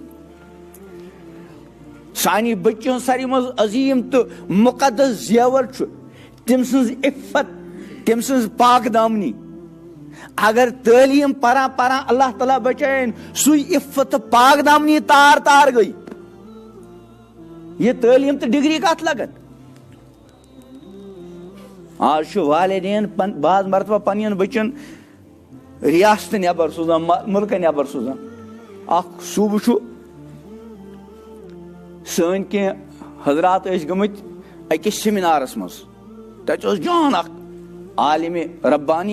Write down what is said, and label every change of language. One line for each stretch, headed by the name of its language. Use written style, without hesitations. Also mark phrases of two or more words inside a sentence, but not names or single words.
Kashmiri: سانہِ بچی ہُنٛد ساروی منٛز عظیٖم تہٕ مُقدس زیور چھُ تٔمۍ سٕنٛز عفت, تٔمۍ سٕنٛز پاک دامنی. اگر تعلیٖم پران پران اللہ تعالیٰ بچٲیِن سُے عفت تہٕ پاک دامنی تار تار گٔے, یہِ تعلیٖم تہٕ ڈگری کتھ لگن. آز چھُ والدین بعض مرتبہ پننٮ۪ن بچن ریاستہٕ نٮ۪بر سوزان, مُلکہٕ نٮ۪بر سوزان. اکھ صوٗبہٕ چھُ, سٲنۍ کینٛہہ حضرات ٲسۍ گٔمٕتۍ أکِس سیمِنارس منٛز. تتہِ اوس جان اکھ عالمِ ربانی.